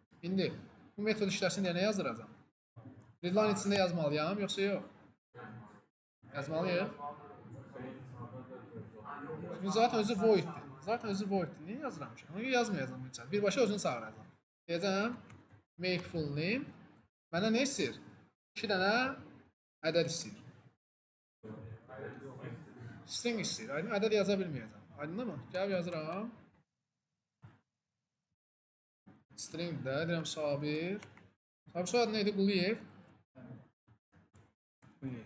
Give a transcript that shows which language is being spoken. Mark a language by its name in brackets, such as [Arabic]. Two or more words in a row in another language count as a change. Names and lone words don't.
[Azerbaijani] İndi bu metod işləsin deyə nə yazdıracağam? Readline içində yazmalıyam, yoxsa yox? Yazmalıyıq. Zaten özü voiddir. Zaten özü voiddir. Niyə yazıram ki? Onu yazmayacağam heç. Birbaşa özünü çağıracağam. Deyəcəm [English] make full name. [Azerbaijani] Məndən nə istəyir? 2 dənə ədəd istəyir. String istəyir. Aydın ədəd yaza bilməyəcəm. Aydındır mı? Gəlib yazıram. String də deyirəm Sabir. Sabir soyadı neydi? Quliyev. Quliyev.